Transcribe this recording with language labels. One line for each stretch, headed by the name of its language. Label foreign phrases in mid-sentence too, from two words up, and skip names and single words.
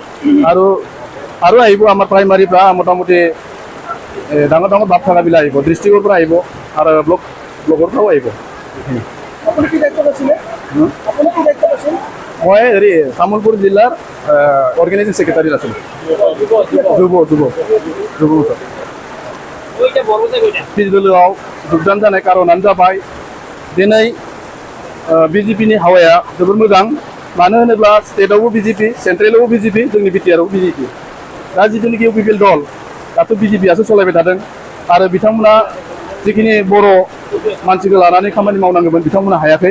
Assamese: আৰু আহিব আমাৰ প্ৰাইমাৰীৰ পৰা মোটামুটি ডাঙৰ ডাঙৰ ভাৱ থকাবিলাক আহিব, ডিষ্ট্ৰিক্টৰ পৰা আহিব, আৰু ব্লকৰ পৰাও আহিব। মই হেৰি তামোলপুৰ জিলাৰ
English: organizing secretary
Assamese: আছিলোঁ,
Bodo: दलआव যোগদান जानाय कारनानो जाबाय दिनै BJPनि हावाया जोबोर मोजां। मानो होनोब्ला स्टेटआवबो BJP, सेन्ट्रेलावबो BJP, जोंनि बिटिआरआवबो BJP। दा जिथुनिखि UPPL दल दाथ' BJPआसो सलायबाय थादों, आरो बिथांमोना जिखिनि बर' मानसिखौ लानानै खामानि मावनांगौमोन बिथांमोना हायाखै।